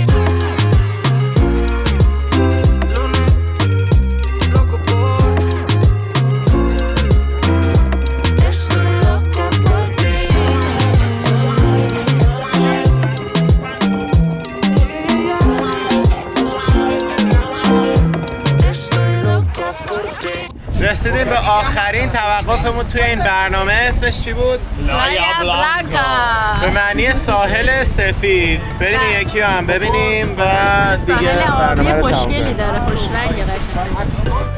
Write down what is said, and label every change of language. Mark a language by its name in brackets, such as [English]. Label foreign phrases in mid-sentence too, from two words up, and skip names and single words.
[Spanish] Estoy loca por ti. Estoy loca por ti. [Persian] رسیدیم به آخرین توقفمون توی این برنامه. اسمش چی بود؟ لایا بلانکا. به معنی ساحل سفید. بریم این یکی رو هم ببینیم و دیگه ساحل آبی برنامه رو تموم خوشگلی کنیم. داره، خوش رنگه، قشنگه.